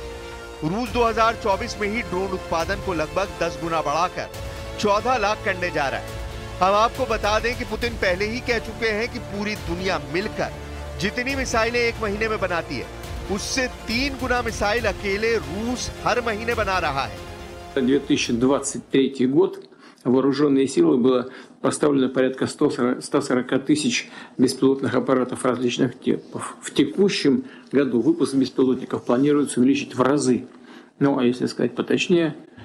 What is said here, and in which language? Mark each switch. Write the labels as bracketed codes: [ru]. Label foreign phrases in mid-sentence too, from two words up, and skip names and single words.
[hi] रूस 2024 में ही ड्रोन उत्पादन को लगभग 10 गुना बढ़ाकर 14 लाख करने जा रहा है। अब आपको बता दें कि पुतिन पहले ही कह चुके हैं कि पूरी दुनिया मिलकर जितनी मिसाइलें एक महीने में बनाती है, उससे 3 गुना मिसाइल अकेले रूस हर महीने बना रहा है। [ru] 2023 год вооруженные силы было поставлено порядка 140 тысяч беспилотных аппаратов различных типов. В текущем году выпуск беспилотников планируется увеличить в разы. Ну, а если сказать поточнее,